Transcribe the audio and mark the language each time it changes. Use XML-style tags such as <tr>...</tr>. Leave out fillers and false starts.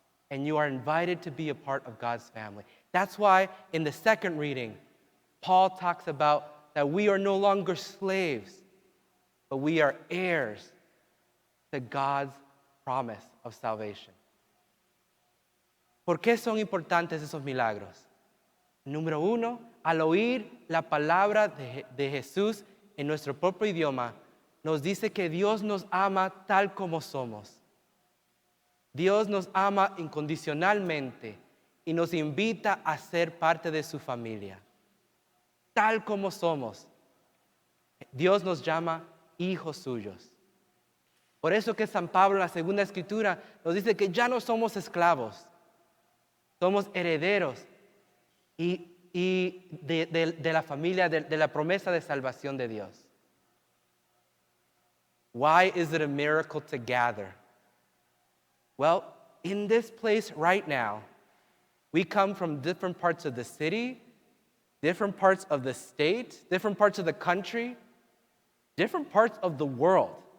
<en>And you are invited to be a part of God's family. That's why in the second reading, Paul talks about that we are no longer slaves, but we are heirs to God's promise of salvation.</en> <es>¿Por qué son importantes esos milagros? Número uno, al oír la palabra de Jesús en nuestro propio idioma, nos dice que Dios nos ama tal como somos. Dios nos ama incondicionalmente y nos invita a ser parte de su familia. Tal como somos. Dios nos llama hijos suyos. Por eso que San Pablo en la segunda escritura nos dice que ya no somos esclavos, somos herederos y de la familia, de la promesa de salvación de Dios.</es> <en>Why is it a miracle to gather? Well, in this place right now, we come from different parts of the city, different parts of the state, different parts of the country, different parts of the world.</en>